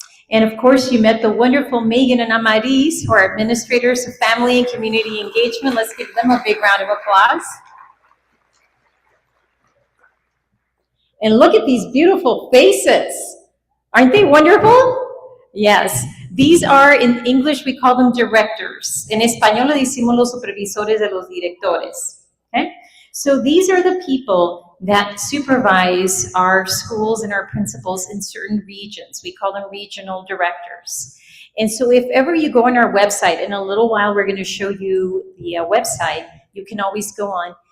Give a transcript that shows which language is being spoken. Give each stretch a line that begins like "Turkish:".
English: And of course, you met the wonderful Megan and Amaris, who are administrators of family and community engagement. Let's give them a big round of applause. And look at these beautiful faces. Aren't they wonderful? Yes, these are, in English, we call them directors.
Spanish: En español le decimos los supervisores de los directores.
English: Okay? So these are the people that supervise our schools and our principals in certain regions. We call them regional directors. And so if ever you go on our website, in a little while we're going to show you the website, you can always go on.